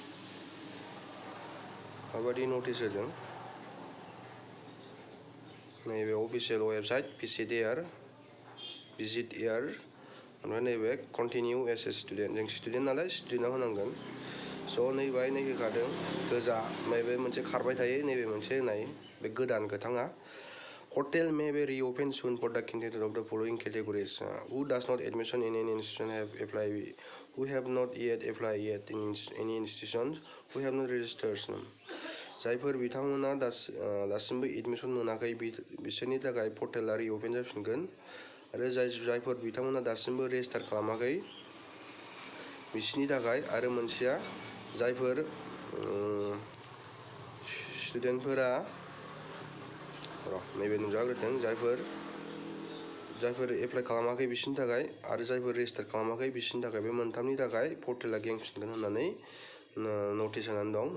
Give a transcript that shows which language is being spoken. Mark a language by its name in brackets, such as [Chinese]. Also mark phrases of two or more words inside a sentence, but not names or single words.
[Bodo] माबायदि नटिस होदों नैबे [English] official website visit [Bodo] एयार, ओमफ्राय नैबे [English] continue as a student. [Bodo] जों स्टुडेन्ट नालाय स्टुडेन्टआव होनांगोन। स' नैबाहाय नै होखादों गोजा, नैबे मोनसे खारबाय थायो, नैबे मोनसे होनाय बे गोदान गोथाङा। [English] Portal may be reopened soon for the candidate of the following categories: who does not admission in any institution have applied, who have not yet applied yet in any institution, who have not registered. [Bodo] जायफोर बिथांमोना दासिमबो एडमिसन मोनाखै बिसोरनि थाखाय पर्टेला रिअपेन जाफिनगोन, आरो जायफोर बिथांमोना दासिमबो रेजिस्टार खालामाखै बिसोरनि थाखाय, आरो मोनसेया जायफोर स्टुडेन्टफोरा नैबे नुजाग्रोदों, जायफोर एप्लाइ खालामाखै बिसोरनि थाखाय, आरो जायफोर रेजिस्टार खालामाखै बिसोरनि थाखाय, बे मोनथामनि थाखाय पर्टेला गेंफिनगोन होननानै नटिस होनानै दं।